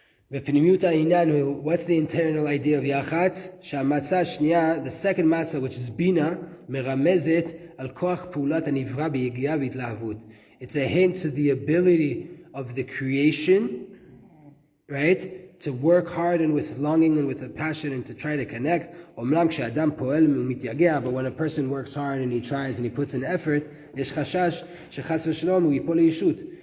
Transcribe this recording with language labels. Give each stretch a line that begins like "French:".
Hebrew: בפנימיות העניין,
English: what's the internal idea of יח"צ?
Hebrew: שהמצה השנייה,
English: the second matzah, which is bina,
Hebrew: מרמזת על כוח פעולת הנברא ביגיעה והתלהבות.
English: It's a hint to the ability of the creation, right? To work hard and with longing and with a passion and to try to connect.
Hebrew: אומנם כשאדם פועל ומתייגע,
English: but when a person works hard and he tries and he puts in effort,
Hebrew: יש חשש שחס ושלום הוא ייפול לישות.